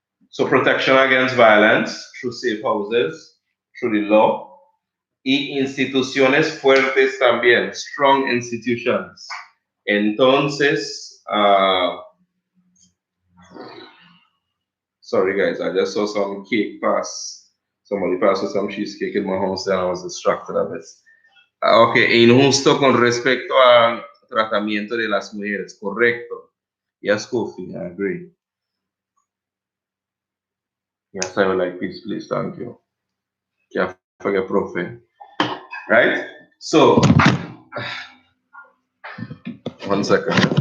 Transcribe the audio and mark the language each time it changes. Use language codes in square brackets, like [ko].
[en] So protection against violence through safe houses, through the law, [es] y instituciones fuertes también, [en] strong institutions. Entonces, sorry guys, I just saw some cake pass. Somebody passed with some cheesecake in my house and I was distracted a bit. [es] Ok, injusto con respecto al tratamiento de las mujeres, correcto. [en] Yes, Kofi, I agree. Yes, I would like peace, please, thank you. Can't forget, Profe. Right? So, 1 second.